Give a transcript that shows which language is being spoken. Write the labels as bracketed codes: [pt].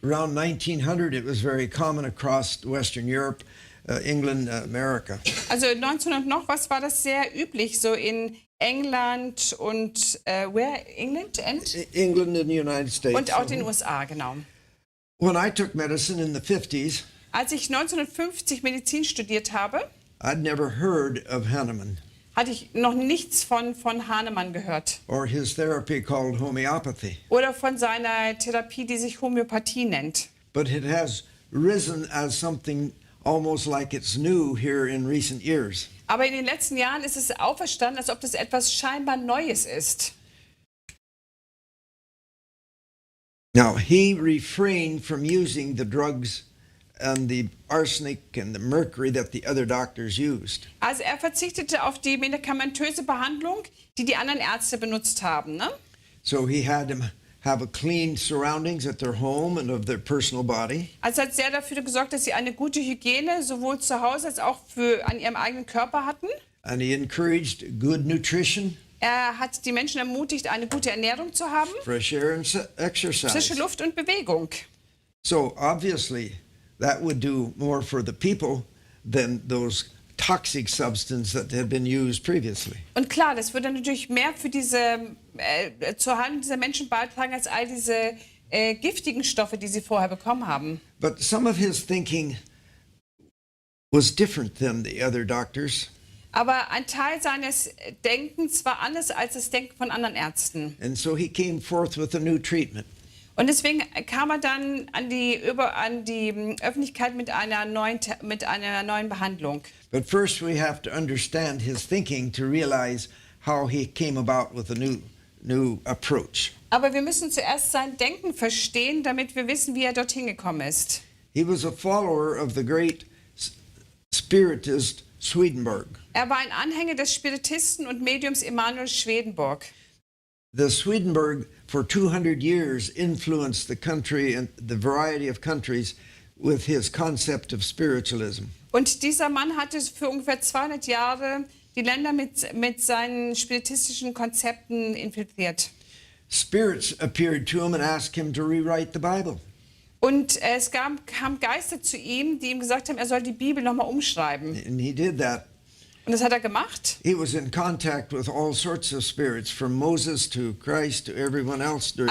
[en] Around 1900, it was very common across Western Europe, England, America. [de] Also 1900 noch was war das sehr üblich, so in England und England [en] England and the United States. [de] und auch den USA, genau. [en] When I took medicine in the 50s, [de] Als ich 1950 Medizin studiert habe, [en] I'd never heard of Hahnemann [de] hatte ich noch nichts von Hahnemann gehört. [en] or his therapy called Homöopathie. [de] Oder von seiner Therapie, die sich Homöopathie nennt. [en] But it has risen as something almost like it's new here in recent years. [de] Aber in den letzten Jahren ist es auferstanden, als ob das etwas scheinbar Neues ist. [en] Now, he refrained from using the drugs and the arsenic and the mercury that the other doctors used. [de] Also er verzichtete auf die medikamentöse Behandlung, die die anderen Ärzte benutzt haben. Ne? [en] So he had them have a clean surroundings at their home and of their personal body. [de] Also hat sehr dafür gesorgt, dass sie eine gute Hygiene sowohl zu Hause als auch an ihrem eigenen Körper hatten. [en] And he encouraged good nutrition, [de] Er hat die Menschen ermutigt, eine gute Ernährung zu haben, [en] fresh air, and [de] frische [en] exercise. [de] Luft und Bewegung. [en] So obviously, that would do more for the people than those toxic substances that had been used previously. [de] Und klar, das würde natürlich mehr für diese zur Heilung dieser Menschen beitragen als all diese giftigen Stoffe, die sie vorher bekommen haben. [en] But some of his thinking was different than the other doctors. [de] Aber ein Teil seines Denkens war anders als das Denken von anderen Ärzten. [en] And so he came forth with a new treatment. [de] Und deswegen kam er dann an die Öffentlichkeit mit einer neuen Behandlung. [en] But first we have to understand his thinking to realize how he came about with a new approach. [de] Aber wir müssen zuerst sein Denken verstehen, damit wir wissen, wie er dorthin gekommen ist. [en] He was a follower of the great spiritist Swedenborg. [de] Er war ein Anhänger des Spiritisten und Mediums Emanuel Swedenborg. [en] The Swedenborg for 200 years influenced the country and the variety of countries with his concept of spiritualism. [de] Und dieser Mann hatte für ungefähr 200 Jahre die Länder mit seinen spiritistischen Konzepten infiltriert. [en] Spirits appeared to him and asked him to rewrite the Bible. [de] Und es kamen Geister zu ihm, die ihm gesagt haben, er soll die Bibel nochmal umschreiben. [en] And he did that. [de] Und das hat er gemacht. [en] He was in contact with all sorts of spirits, from Moses to Christ to everyone else during